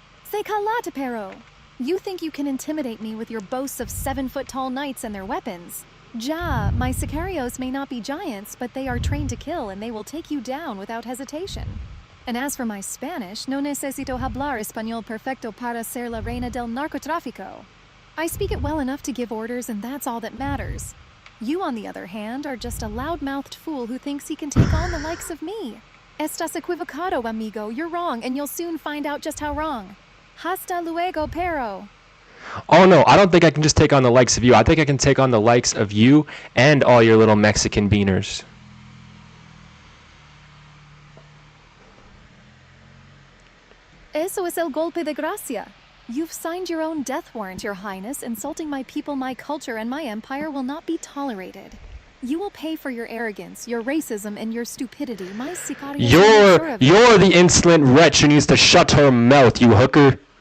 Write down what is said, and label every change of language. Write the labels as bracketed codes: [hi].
[es] Say calate, pero. [en] You think you can intimidate me with your boasts of 7-foot-tall knights and their weapons? Ja, my sicarios may not be giants, but they are trained to kill, and they will take you down without hesitation. And as for my Spanish, [es] no necesito hablar español perfecto para ser la reina del narcotráfico. [en] I speak it well enough to give orders, and that's all that matters. You, on the other hand, are just a loud-mouthed fool who thinks he can take on the likes of me. [es] Estás equivocado, amigo. [en] You're wrong, and you'll soon find out just how wrong. [es] Hasta luego, pero. [en] Oh no, I don't think I can just take on the likes of you. I think I can take on the likes of you and all your little Mexican beaners. [es] Eso es el golpe de gracia. [en] You've signed your own death warrant, Your Highness. Insulting my people, my culture, and my empire will not be tolerated. You will pay for your arrogance, your racism, and your stupidity. My sicarios. You're the insolent wretch who needs to shut her mouth, you hooker.